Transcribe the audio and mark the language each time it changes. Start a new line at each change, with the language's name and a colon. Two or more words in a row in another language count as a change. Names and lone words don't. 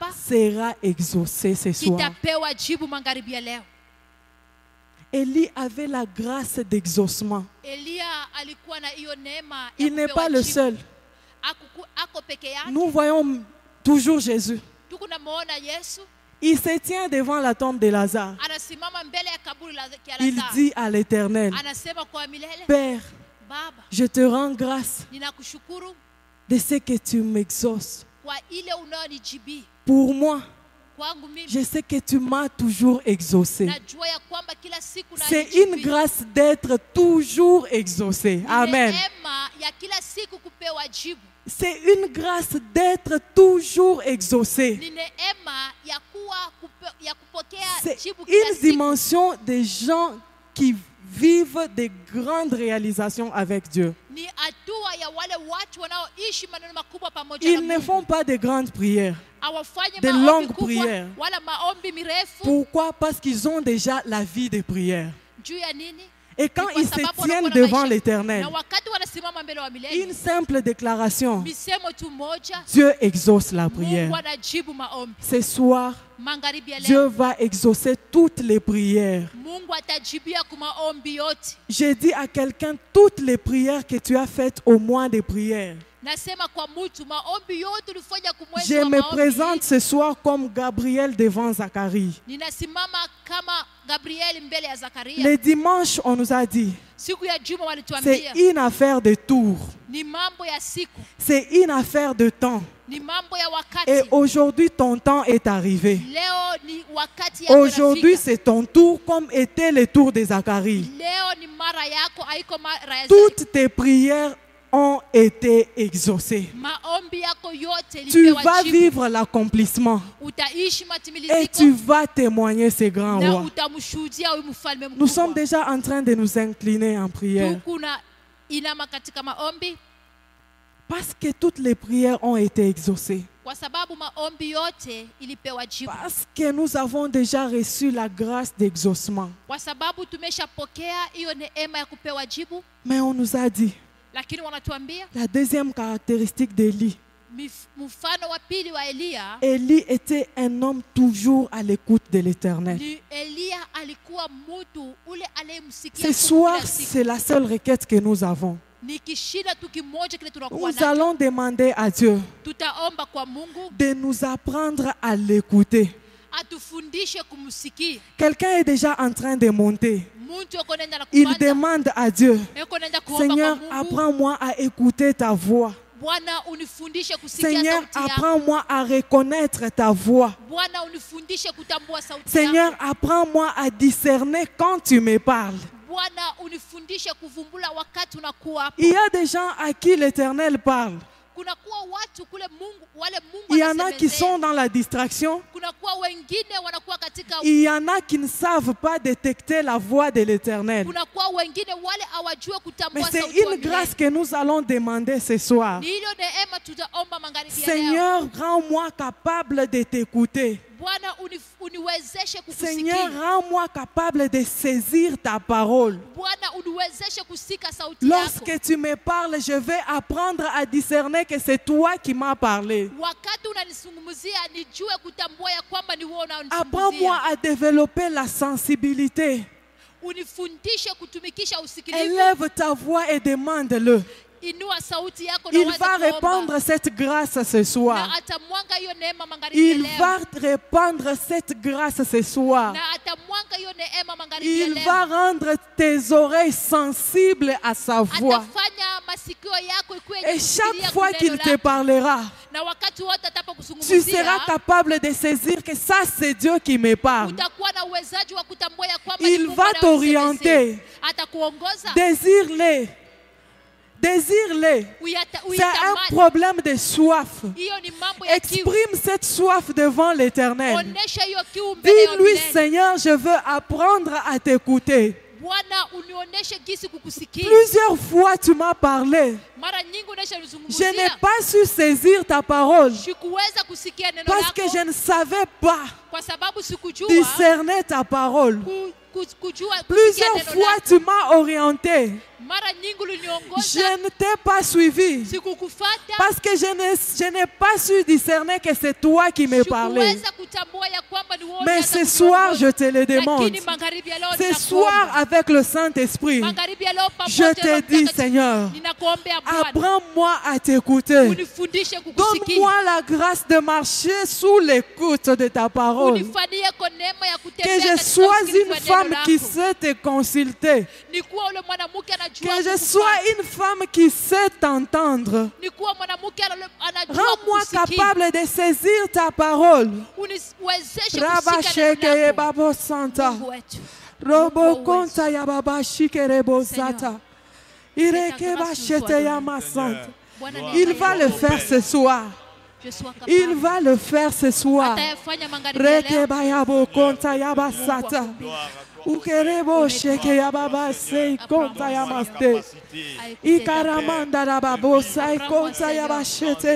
French: sera exaucé ce soir.
Swahili: kitapewa jibu magharibi ya leo.
French: Élie avait la grâce d'exaucement.
Swahili: Elia alikuwa na hiyo neema ya
French: Il n'est
Swahili: kupewa
French: pas le
Swahili: jibu.
French: seul.
Swahili: Ako peke yake.
French: Nous voyons toujours Jésus.
Swahili: Tukunamuona Yesu
French: Il se tient devant la tombe de Lazare.
Swahili: anasimama mbele ya kaburi la
French: Il
Swahili: Lazaro.
French: dit à l'Éternel,
Swahili: Anasema kwa milele,
French: Père,
Swahili: Baba,
French: je te rends grâce
Swahili: ninakushukuru
French: de ce que tu m'exauces.
Swahili: kwa ile unaonijibi.
French: Pour moi,
Swahili: Kwangu mimi
French: je sais que tu m'as toujours exaucé.
Swahili: najua ya kwamba kila siku
French: C'est une
Swahili: unanijibi.
French: grâce d'être toujours exaucé.
Swahili: Ni Amen. neema ya kila siku kupewa jibu.
French: C'est une grâce d'être toujours exaucé.
Swahili: Ni neema ya ya kupokea
French: C'est
Swahili: jibu kila
French: une
Swahili: siku.
French: dimension des gens qui vivent de grandes réalisations avec Dieu.
Swahili: Ni hatua ya wale watu wanaoishi maneno makubwa pamoja na
French: Ils ne
Swahili: Mungu.
French: font pas de grandes prières.
Swahili: Hawafanye
French: de
Swahili: maombi
French: longues
Swahili: kubwa,
French: prières.
Swahili: wala maombi mirefu.
French: Pourquoi? Parce qu'ils ont déjà la vie de prière.
Swahili: Juu ya nini?
French: Et quand
Swahili: Ni kwa
French: ils se
Swahili: sababu
French: tiennent
Swahili: wanakuwa na
French: devant
Swahili: maisha.
French: l'Éternel,
Swahili: Na wakati anasimama mbele wa milele.
French: Une simple déclaration.
Swahili: Misemo tu moja,
French: Dieu exauce la prière.
Swahili: Mungu anajibu maombi.
French: Ce soir,
Swahili: Magharibi ya leo,
French: Dieu va exaucer toutes les prières.
Swahili: Mungu atajibia kwa maombi yote.
French: J'ai dit à quelqu'un, toutes les prières que tu as faites au mois de prières.
Swahili: Nasema kwa mtu maombi yote ulifanya kumwezi
French: Je
Swahili: wa
French: me
Swahili: maombi.
French: présente ce soir comme Gabriel devant Zacharie.
Swahili: Ninasimama kama Gabriel mbele ya Zakaria.
French: Le dimanche, on nous a dit,
Swahili: Siku ya Juma
French: c'est
Swahili: walituambia
French: une affaire de tour.
Swahili: ni mambo ya siku,
French: C'est une affaire de temps.
Swahili: ni mambo ya
French: Et
Swahili: wakati.
French: aujourd'hui, ton temps est arrivé.
Swahili: Leo ni wakati yako
French: Aujourd'hui,
Swahili: inafika.
French: c'est ton tour comme était le tour de Zacharie.
Swahili: Leo ni mara yako, haiko mara ya
French: Toutes tes prières ont été exaucées.
Swahili: maombi yako yote
French: Tu
Swahili: ilipewa
French: vas
Swahili: jibu.
French: vivre l'accomplissement
Swahili: Utaishi
French: et
Swahili: matimiliziko
French: tu vas témoigner ce grand
Swahili: na
French: roi.
Swahili: utamshuhudia huyu mfalme
French: Nous sommes
Swahili: mkubwa.
French: déjà en train de nous incliner en prière
Swahili: Tukuna inama katika maombi
French: parce que toutes les prières ont été exaucées.
Swahili: kwa sababu maombi yote ilipewa jibu,
French: Parce que nous avons déjà reçu la grâce d'exaucement.
Swahili: kwa sababu tumeshapokea hiyo neema ya kupewa jibu.
French: Mais on nous a dit,
Swahili: Lakini wanatuambia
French: la deuxième caractéristique d'Élie,
Swahili: mfano wa pili wa Eliya
French: Élie était un homme toujours à l'écoute de l'Éternel.
Swahili: ni Eliya alikuwa mtu ule aliyemsikia
French: Ce
Swahili: Mungu
French: soir,
Swahili: kila siku.
French: c'est la seule requête que nous avons.
Swahili: Ni kishinda tu kimoja kile tunakuwa
French: Nous
Swahili: nacho.
French: allons demander à Dieu
Swahili: Tutaomba kwa Mungu
French: de nous apprendre à l'écouter.
Swahili: atufundishe kumsikia.
French: Quelqu'un est déjà en train de monter.
Swahili: Mtu yuko nenda na
French: Il
Swahili: kupanda,
French: demande à Dieu,
Swahili: yuko nenda kuomba
French: Seigneur,
Swahili: kwa Mungu.
French: apprends-moi à écouter ta voix.
Swahili: Bwana unifundishe kusikia
French: Seigneur,
Swahili: sauti yako.
French: apprends-moi à reconnaître ta voix.
Swahili: Bwana unifundishe kutambua sauti
French: Seigneur,
Swahili: yako.
French: apprends-moi à discerner quand tu me parles.
Swahili: Bwana unifundishe kuvumbula wakati unakuwa hapo.
French: Il y a des gens à qui l'Éternel parle.
Swahili: Kunakuwa watu kule Mungu, wale Mungu
French: Il y en a qui
Swahili: anasemezea.
French: sont dans la distraction.
Swahili: Kunakuwa wengine wanakuwa katika,
French: Il y en a qui ne savent pas détecter la voix de l'Éternel.
Swahili: kunakuwa wengine wale hawajue
French: Mais
Swahili: kutambua
French: c'est
Swahili: sauti wa
French: une grâce
Swahili: milele.
French: que nous allons demander ce soir.
Swahili: Ni hilo neema tutaomba magharibi ya leo.
French: Seigneur, rends-moi capable de t'écouter.
Swahili: Bwana uniwezeshe
French: Seigneur,
Swahili: kukusikia.
French: rends-moi capable de saisir ta parole.
Swahili: Bwana uniwezeshe kusika sauti yako.
French: Lorsque tu me parles, je vais apprendre à discerner que c'est toi qui m'as parlé.
Swahili: Wakati unanisungumzia nijue kutambua ya kwamba ni wewe
French: Apprends-moi
Swahili: unanisungumzia.
French: à développer la sensibilité.
Swahili: Unifundishe kutumikisha usikilivu.
French: Élève ta voix et demande-le.
Swahili: Inua sauti yako na
French: Il
Swahili: uanze
French: va
Swahili: kuomba.
French: répandre cette grâce ce
Swahili: Na
French: soir.
Swahili: atamwanga hiyo neema magharibi ya
French: Il
Swahili: leo.
French: va répandre cette grâce ce soir.
Swahili: Na atamwanga hiyo neema magharibi ya
French: Il
Swahili: leo.
French: va rendre tes oreilles sensibles à sa voix.
Swahili: Atafanya masikio yako ikuwe
French: Et
Swahili: yenye
French: chaque
Swahili: kusikia
French: fois
Swahili: neno
French: qu'il te
Swahili: lako.
French: parlera,
Swahili: Na wakati wote
French: tu seras
Swahili: atapokuzungumzia
French: capable de saisir que ça, c'est Dieu qui me parle.
Swahili: utakuwa na uwezaji wa kutambua ya kwamba
French: Il
Swahili: ni Mungu
French: va
Swahili: anayemsemezea.
French: t'orienter.
Swahili: Atakuongoza.
French: Désire-les. Désire-les. C'est un problème de soif.
Swahili: Hiyo ni mambo ya kiu.
French: Exprime cette soif devant l'Éternel.
Swahili: Onesha hiyo kiu mbele ya
French: Dis-lui,
Swahili: milele.
French: Seigneur, je veux apprendre à t'écouter.
Swahili: Bwana unionyeshe gisi kukusikia.
French: Plusieurs fois, tu m'as parlé.
Swahili: Mara nyingi
French: Je
Swahili: unashanizungumzia.
French: n'ai pas su saisir ta parole
Swahili: Sikuweza kusikia neno
French: parce que
Swahili: lako
French: je ne savais pas
Swahili: kwa sababu sikujua
French: discerner ta parole.
Swahili: kujua kusikia
French: Plusieurs
Swahili: neno
French: fois,
Swahili: lako.
French: tu m'as orienté.
Swahili: Mara nyingi
French: Je
Swahili: uliniongoza,
French: ne t'ai pas suivi
Swahili: sikukufata,
French: parce que je n'ai pas su discerner que c'est toi qui me parlais.
Swahili: sikuweza kutambua ya kwamba ni wewe
French: Mais
Swahili: unaweza
French: ce soir,
Swahili: kuongoza.
French: je te le demande.
Swahili: Lakini magharibi ya leo
French: Ce
Swahili: ninakuomba.
French: soir, avec le Saint-Esprit,
Swahili: Magharibi ya leo
French: je
Swahili: pamoja na
French: te
Swahili: Roho
French: dis,
Swahili: Mtakatifu,
French: Seigneur,
Swahili: ninakuombea Bwana,
French: apprends-moi à t'écouter.
Swahili: unifundishe kukusikia.
French: Donne-moi la grâce de marcher sous l'écoute de ta parole.
Swahili: Unifanyie kwa neema ya
French: Que
Swahili: kutembea
French: je
Swahili: katika
French: sois
Swahili: usikilivu
French: une
Swahili: wa neno
French: femme qui
Swahili: lako.
French: sait te consulter.
Swahili: Nikuwa ule mwanamke anajua
French: Que je
Swahili: kukufata.
French: sois une femme qui sait t'entendre.
Swahili: Nikuwa mwanamke anajua
French: Rends-moi
Swahili: kukusikia.
French: capable de saisir ta parole.
Swahili: Uniwezeshe Raba kusikia sheke neno ye lako. babo santa. Mungu wetu. Robo konta ya baba shike rebo zata. Ireke ba
French: grâce nous shete soit ya donnée. ma sante.
Swahili: Bwana
French: Il
Swahili: neema
French: va
Swahili: yako.
French: le faire ce soir. Je sois capable. Il va le faire ce soir.
Swahili: Atayafanya magharibi ya Reke leo. ba ya bo konta ya ba sata. Ukerebo sheke ya baba sei konta ya maste. Ikaramanda la babo sai konta ya ba shete.